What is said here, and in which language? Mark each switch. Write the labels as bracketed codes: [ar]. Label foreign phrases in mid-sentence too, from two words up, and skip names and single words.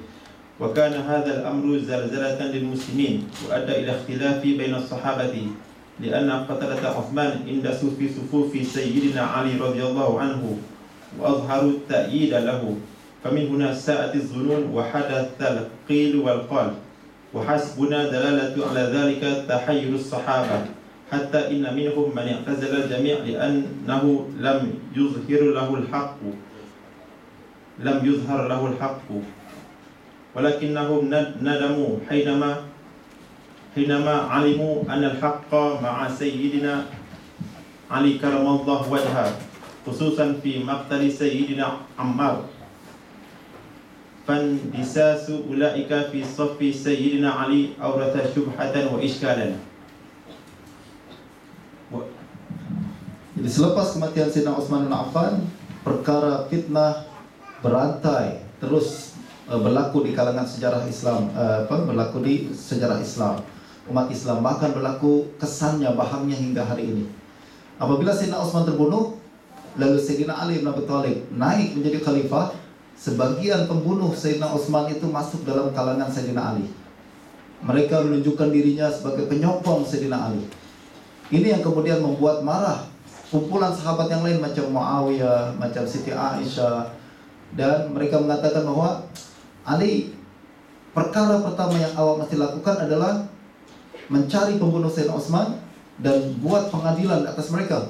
[ar] وكان هذا الأمر زلزلة للمسلمين وأدى إلى اختلاف بين الصحابة لأن قتلة عثمان عند صفي صفوف سيدنا علي رضي الله عنه وأظهر تأييدا له. فمن هنا ساءت الظنون وحدث القيل والقال. وحسبنا دلالة على ذلك تحير الصحابة حتى إن منهم من اعتزل الجميع لأنه لم يظهر له الحق ولكنهم ندموا حينما علموا أن الحق مع سيدنا علي كرم الله وجهه خصوصا في مقتل سيدنا عمار. فاندساس أولئك في صف سيدنا علي أورث شبهة وإشكالا. [ms] Selepas kematian Sayyidina Utsman bin Affan, perkara fitnah berantai terus berlaku di kalangan sejarah Islam, berlaku di sejarah Islam, umat Islam, bahkan berlaku kesannya bahamnya hingga hari ini. Apabila Sayyidina Utsman terbunuh, lalu Sayyidina Ali bin Abi Thalib naik menjadi khalifah, sebagian pembunuh Sayyidina Utsman itu masuk dalam kalangan Sayyidina Ali. Mereka menunjukkan dirinya sebagai penyokong Sayyidina Ali. Ini yang kemudian membuat marah kumpulan sahabat yang lain macam Muawiyah, macam Siti Aisyah, dan mereka mengatakan bahwa Ali, perkara pertama yang awak mesti lakukan adalah mencari pembunuh Sayyidina Utsman dan buat pengadilan atas mereka.